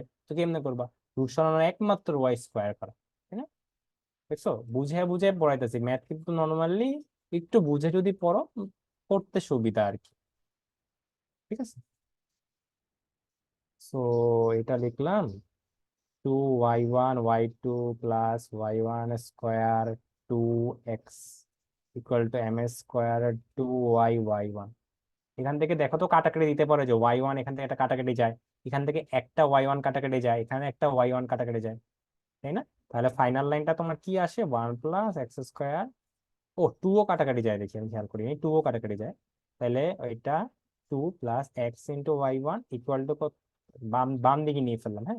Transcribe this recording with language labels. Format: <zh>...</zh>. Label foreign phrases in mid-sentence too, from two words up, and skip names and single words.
<bn>তো কেমনে করবা, রুট সরানোর একমাত্র</bn> <en>y square</en> <bn>করা, তাই না? দেখছো, বুঝে বুঝে পড়াইতেছি ম্যাথ, কিন্তু নর্মালি একটু বুঝে যদি পড়ো পড়তে সুবিধা আর কি। ঠিক আছে, সো এটা লিখলাম 2y1 y2 + y1² 2x = m² 2y y1। এখান থেকে দেখো তো কাটাকাটি দিতে পারো, যে y1 এখান থেকে একটা কাটাকাটি যায়, এখান থেকে একটা y1 কাটাকাটি যায়, এখানে একটা y1 কাটাকাটি যায়, তাই না? তাহলে ফাইনাল লাইনটা তোমার কি আসে, 1 + x²। ও, 2ও কাটাকাটি যায়, দেখি আমি খেয়াল করি, 2ও কাটাকাটি যায়। তাহলে ওইটা 2 + x × y1 = বাম বাম দিকে নিয়ে ফেললাম, হ্যাঁ।</bn>